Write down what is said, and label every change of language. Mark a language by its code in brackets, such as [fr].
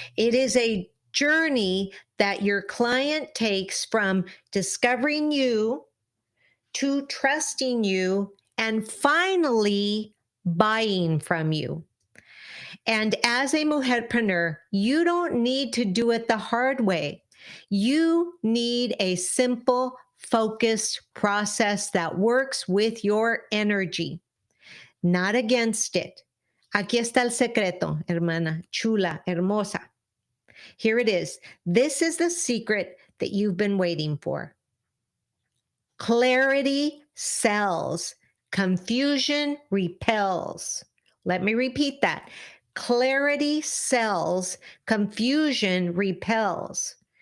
[en] It is a journey that your client takes from discovering you to trusting you and finally buying from you. And as a mujerpreneur, you don't need to do it the hard way. You need a simple, focused process that works with your energy, not against it. [es] Aquí está el secreto, hermana, chula, hermosa. [en] Here it is. This is the secret that you've been waiting for. Clarity sells. Confusion repels. Let me repeat that. Clarity sells, confusion repels.